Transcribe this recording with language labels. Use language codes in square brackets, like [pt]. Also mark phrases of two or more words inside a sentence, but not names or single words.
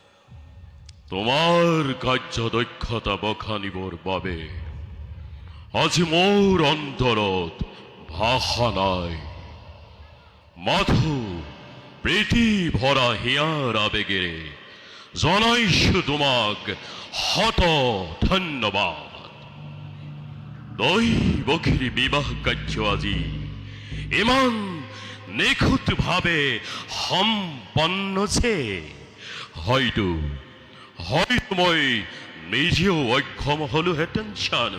[as] তোমার কার্য দক্ষতা বখানিবর বাবে আজ মোর অন্তরত ভাষা নাই। মাথু প্রীতি ভরা হিয়ার আবেগে জনাইছো তোমাক শত ধন্যবাদ। দৈবকীর বিবাহ কাৰ্য আজি ইমান নিখুঁত ভাবে সম্পন্ন যে হয়তো হয়তো মই নিজেও অক্ষম হলোহেঁতেন জানো।